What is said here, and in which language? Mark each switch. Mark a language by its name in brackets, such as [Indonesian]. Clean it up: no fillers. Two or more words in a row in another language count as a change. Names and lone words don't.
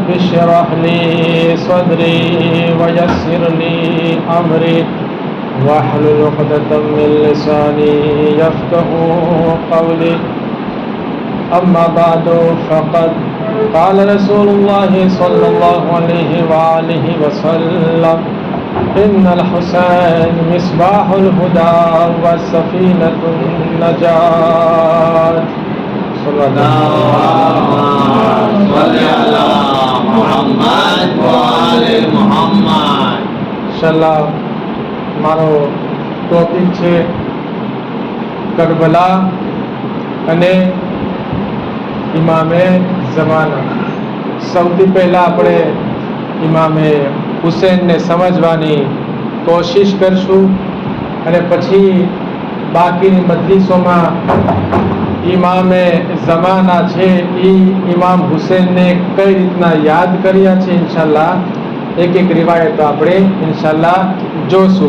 [Arabic] اشرح لي صدري ويسر لي أمري واحلل عقدة من لساني يفقهوا قولي أما بعد فقد قال رسول الله صلى الله عليه وآله وسلم إن الحسين مصباح الهدى والسفينة النجاة صلى اللهم صل على محمد وآل محمد [Gujarati] ઇન્શાઅલ્લાહ મારો ટોપિક છે કરબલા અને ઇમામે ઝમાના. સૌથી પહેલા આપણે ઇમામે હુસૈનને સમજવાની કોશિશ કરશું અને પછી બાકીની મજલિસોમાં ઇમામે ઝમાના છે એ ઇમામ હુસૈનને કઈ રીતના યાદ કર્યા છે ઇન્શાલ્લાહ એક એક રિવાયતો આપણે ઇન્શાલ્લાહ જોશું.